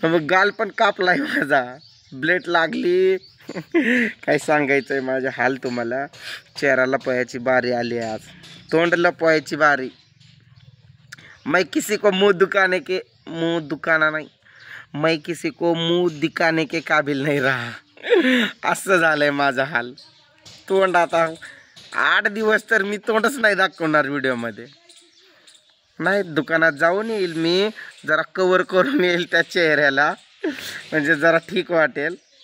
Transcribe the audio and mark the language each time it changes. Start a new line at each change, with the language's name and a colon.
Marathi: गाल पण कापलाय माझा, ब्लेड लागली. काय सांगायचं आहे माझे हाल तुम्हाला. चेहरा लपवायची बारी आली आज, तोंड लपवायची बारी.
Hindi: मैं किसी को मुंह दुखाना नहीं, मैं किसी को मुंह दिखाने के काबिल नहीं रहा.
Marathi: असं झालंय माझा हाल. तोंड आता 8 दिवस तर मी तोंडच नाही दाखवणार व्हिडिओमध्ये. नाही, दुकानात जाऊन येईल मी, जरा कवर करून येईल त्या चेहऱ्याला, म्हणजे जरा ठीक वाटेल.